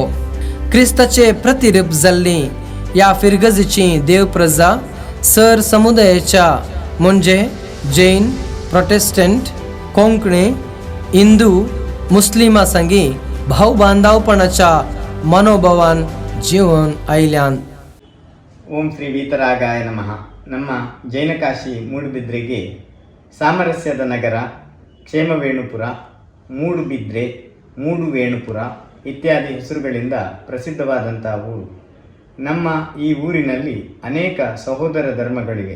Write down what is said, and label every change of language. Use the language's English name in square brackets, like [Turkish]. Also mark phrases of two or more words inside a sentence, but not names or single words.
[Konkani] क्रिस्ताचे प्रतिरूप जाल्ली ह्या फिरगजेची देव प्रजा सर समुदायाच्या म्हणजे जैन, प्रोटेस्टंट, कोंकणी, हिंदू, मुस्लिमां संगी भाव बांधवपणाच्या मनोभावान जीवन आयल्यान. [Sanskrit] ಓಂ ಶ್ರೀ ವೀತರಾಗಾಯ ನಮಃ. [Kannada] ನಮ್ಮ ಜೈನಕಾಶಿ ಮೂಡುಬಿದ್ರೆಗೆ ಸಾಮರಸ್ಯದ ನಗರ, ಕ್ಷೇಮವೇಣುಪುರ, ಮೂಡುಬಿದ್ರೆ, ಮೂಡುವೇಣುಪುರ ಇತ್ಯಾದಿ ಹೆಸರುಗಳಿಂದ ಪ್ರಸಿದ್ಧವಾದಂಥ ಊರು. ನಮ್ಮ ಈ ಊರಿನಲ್ಲಿ ಅನೇಕ ಸಹೋದರ ಧರ್ಮಗಳಿವೆ.